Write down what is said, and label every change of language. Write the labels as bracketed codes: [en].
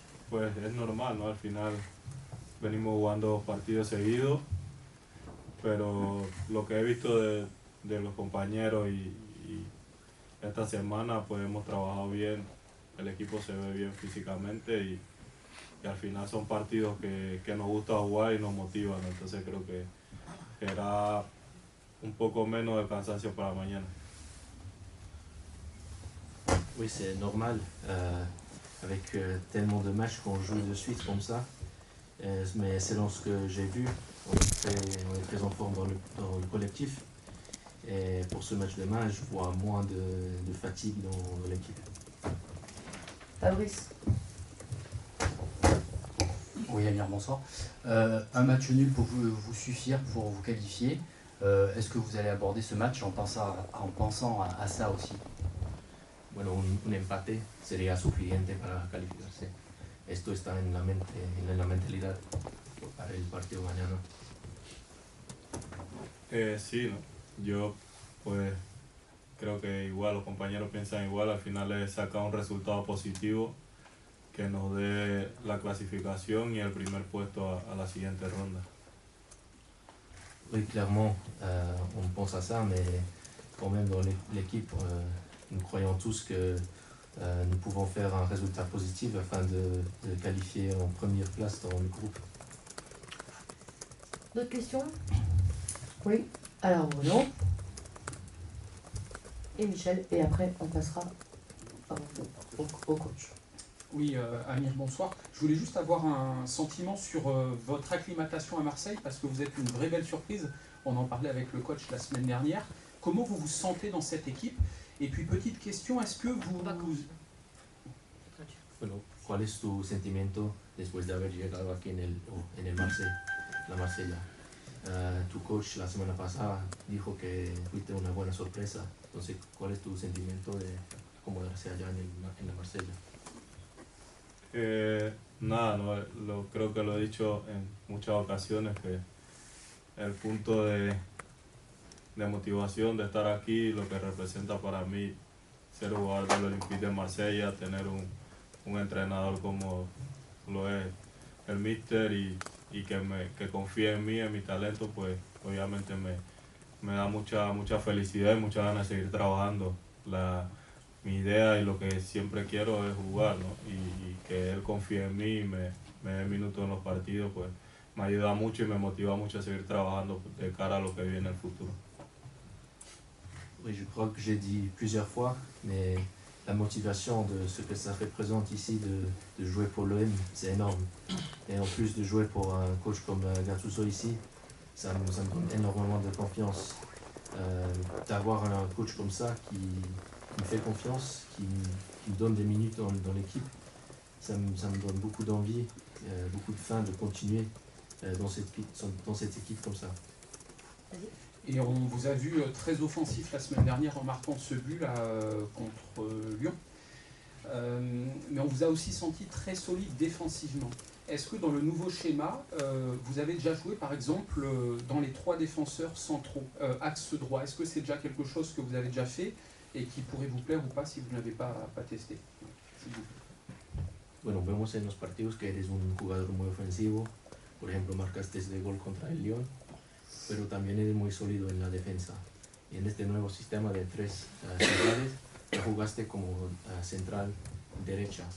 [es] Pues es normal, ¿no? Al final venimos jugando partidos seguidos, pero lo que he visto de los compañeros y esta semana pues hemos trabajado bien, el equipo se ve bien físicamente y al final son partidos que nos gusta jugar y nos motivan, entonces creo que será un poco menos de cansancio para mañana. [fr] Oui, c'est normal, avec tellement de matchs qu'on joue de suite comme ça, mais selon ce que j'ai vu, on est très en forme dans le collectif. Et pour ce match demain, je vois moins de fatigue dans l'équipe. Fabrice. Oui, Amir, bonsoir. Un match nul pour vous suffire pour vous qualifier. Est-ce que vous allez aborder ce match en pensant à ça aussi? [es] Bueno, un empate sería suficiente para calificarse. Esto está en la mente, en la mentalidad para el partido mañana. Sí, ¿no? Yo pues creo que igual los compañeros piensan igual, al final es sacar un resultado positivo que nos dé la clasificación y el primer puesto a la siguiente ronda. [fr] Oui, clairement, on pense à ça, mais quand même dans l'équipe, nous croyons tous que nous pouvons faire un résultat positif afin de qualifier en première place dans le groupe. D'autres questions? Oui. Alors Bruno. Et Michel. Et après, on passera au coach. Oui, Amir, bonsoir. Je voulais juste avoir un sentiment sur votre acclimatation à Marseille, parce que vous êtes une vraie belle surprise. On en parlait avec le coach la semaine dernière. Comment vous vous sentez dans cette équipe? Et puis, petite question, est-ce que vous... [es] Bueno, ¿cuál es tu sentimiento después de haber llegado aquí en el Marsella? Tu coach la semana pasada dijo que fuiste una buena sorpresa. Entonces, ¿cuál es tu sentimiento de acomodarse allá en la Marsella? Nada, no, creo que lo he dicho en muchas ocasiones, que el punto de motivación de estar aquí, lo que representa para mí ser jugador del Olympique de Marsella, tener un entrenador como lo es el míster y que confíe en mí, en mi talento, pues obviamente me da mucha felicidad y muchas ganas de seguir trabajando. Mi idea y lo que siempre quiero es jugar, ¿no? Y que él confíe en mí y me dé minutos en los partidos, pues me ayuda mucho y me motiva mucho a seguir trabajando de cara a lo que viene en el futuro. [fr] Oui, je crois que j'ai dit plusieurs fois, mais la motivation de ce que ça représente ici de jouer pour l'OM, c'est énorme. Et en plus de jouer pour un coach comme Gattuso ici, ça me donne énormément de confiance. D'avoir un coach comme ça qui me fait confiance, qui me donne des minutes dans l'équipe, ça me donne beaucoup d'envie, beaucoup de faim de continuer dans cette équipe comme ça. Et on vous a vu très offensif la semaine dernière en marquant ce but là, contre Lyon. Mais on vous a aussi senti très solide défensivement. Est-ce que dans le nouveau schéma, vous avez déjà joué par exemple dans les 3 défenseurs centraux, axe droit? Est-ce que c'est déjà quelque chose que vous avez déjà fait et qui pourrait vous plaire ou pas si vous ne l'avez pas testé? [es] Bueno, vemos en los partidos que eres un jugador muy ofensivo. Por ejemplo, marcaste este gol contra el Lyon, pero también eres muy sólido en la defensa. Y en este nuevo sistema de 3 centrales, ya jugaste como central derecha.